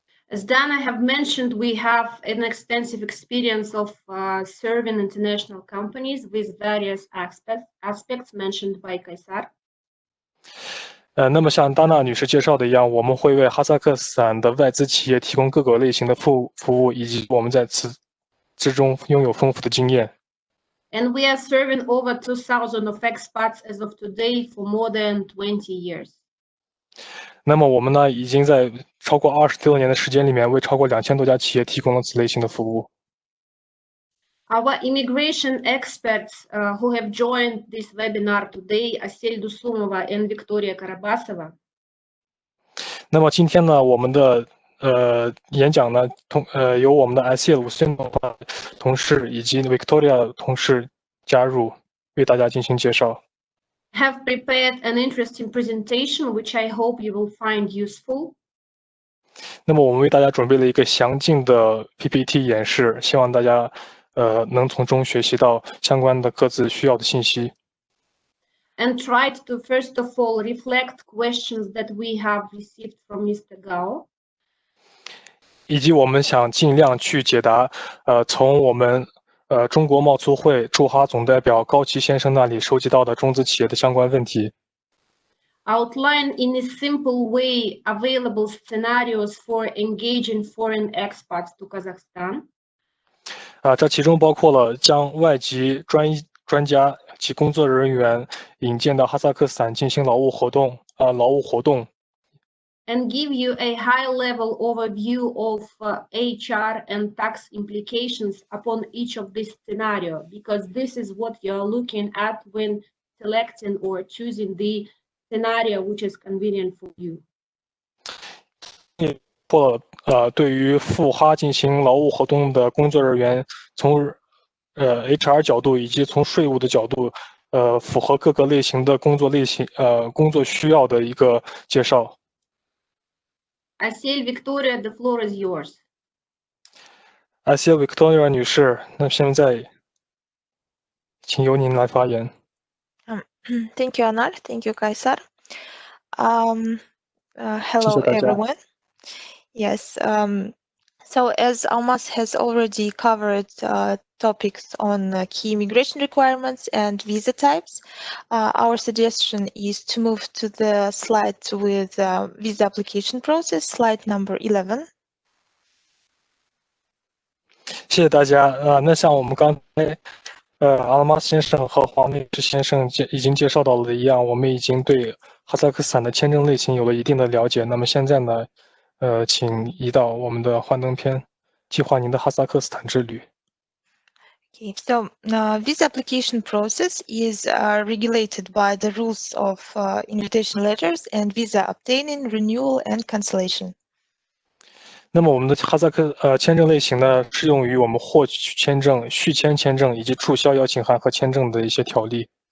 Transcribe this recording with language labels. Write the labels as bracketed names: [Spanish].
[English] As Dana have mentioned, we have an extensive experience of serving international companies with various aspects mentioned by Kaysar. [Chinese] 那么像达娜女士介绍的一样，我们会为哈萨克斯坦的外资企业提供各个类型的服务，以及我们在此之中拥有丰富的经验。 [English] And we are serving over 2,000 of expats as of today for more than 20 years. [Chinese] 那么我们呢，已经在超过26年的时间里面，为超过2000多家企业提供了此类型的服务。 [English] Our immigration experts who have joined this webinar today, Assel Dussumova and Viktoriya Karabassova. [Chinese] 那么今天呢，我们的演讲呢，由我们的 Assel Dussumova 同事以及 Viktoriya 同事加入，为大家进行介绍。 [English] Have prepared an interesting presentation, which I hope you will find useful. [Chinese] 那么我们为大家准备了一个详尽的 PPT 演示，希望大家能从中学习到相关的各自需要的信息。 [English] And tried to first of all reflect questions that we have received from Mr. Gao. [Chinese] 以及我们想尽量去解答从我们中国贸促会驻哈总代表高奇先生那里收集到的中资企业的相关问题。 [English] Outline in a simple way available scenarios for engaging foreign expats to Kazakhstan. [Chinese] 这其中包括了将外籍专家及工作人员引荐到哈萨克斯坦进行劳务活动。 [English] And give you a high-level overview of HR and tax implications upon each of this scenario, because this is what you're looking at when selecting or choosing the scenario which is convenient for you. [Chinese] 对于赴哈进行劳务活动的工作人员，从HR 角度以及从税务的角度，符合各个类型的工作需要的一个介绍。 [English] Assel Viktoriya, the floor is yours. [Chinese] Assel Viktoriya 女士，那现在请由您来发言。 [English] Thank you, Anar. Thank you, Kaysar. Hello, everyone. Yes. So as Almas has already covered topics on key immigration requirements and visa types, our suggestion is to move to the slide with visa application process, slide number 11. [Chinese] 谢谢大家。那像我们刚才阿拉马先生和黄律师先生已经介绍到了一样，我们已经对哈萨克斯坦的签证类型有了一定的了解。那么现在呢，请移到我们的幻灯片，计划您的哈萨克斯坦之旅。 [English] Okay, so visa application process is regulated by the rules of invitation letters and visa obtaining, renewal, and cancellation. [Chinese] 那么我们的哈萨克签证类型呢，适用于我们获取签证、续签签证以及注销邀请函和签证的一些条例。